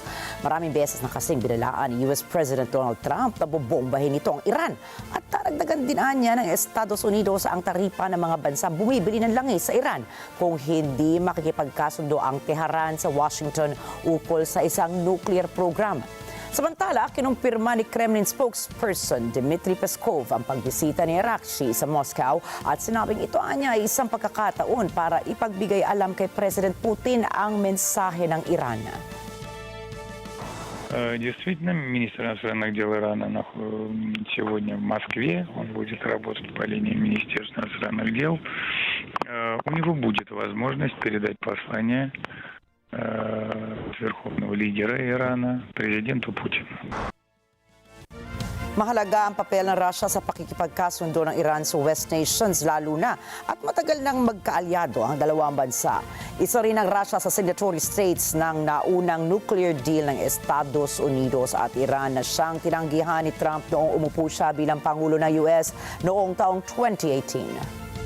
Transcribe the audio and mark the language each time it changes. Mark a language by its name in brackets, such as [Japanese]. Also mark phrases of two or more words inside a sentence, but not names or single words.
[Filipino] Maraming beses na kasing binalaan ni US President Donald Trump na bobombahin ito ang Iran at taragdagan din niya ng Estados Unidos ang taripa ng mga bansa bumibili ng langis sa Iran kung hindi makikipagkasundo ang Tehran sa Washington ukol sa isang [English] nuclear program. [Filipino] Samantala, kinumpirma ni Kremlin spokesperson Dmitry Peskov ang pagbisita ni Araghchi sa Moscow at sinabing ito ay isang pagkakataon para ipagbigay alam kay President Putin ang mensahe ng Iran. [Russian] Действительно, министр иностранных дел Ирана сегодня в Москве. Он будет работать по линии Министерства иностранных дел. У него будет возможность передать послание верховного лидера Ирана, президенту Путину. [Filipino] Mahalaga ang papel ng Russia sa pakikipagkasundo ng Iran sa [English] West nations [Filipino] lalo na at matagal nang magkaalyado ang dalawang bansa. Isa rin ang Russia sa [English] signatory states [Filipino] ng naunang [English] nuclear deal [Filipino] ng Estados Unidos at Iran na siyang tinanggihan ni Trump noong umupo siya bilang Pangulo ng US noong taong 2018.